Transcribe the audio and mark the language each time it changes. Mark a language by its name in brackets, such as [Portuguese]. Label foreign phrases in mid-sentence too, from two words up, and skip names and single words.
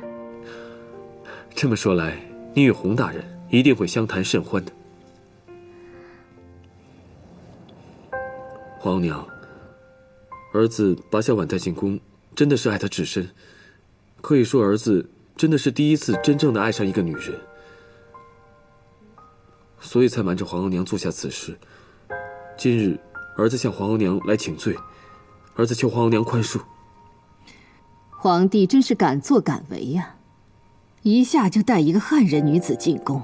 [Chinese] 这么说来，你与洪大人一定会相谈甚欢的。皇娘，兒子把小婉帶進宮，真的是愛她至深，可以說兒子真的是第一次真正的愛上一個女人，所以才瞞着皇後娘做下此事。今日兒子向皇後娘來請罪，兒子求皇後娘寬恕。皇帝真是敢作敢為呀，一下就帶一個漢人女子進宮。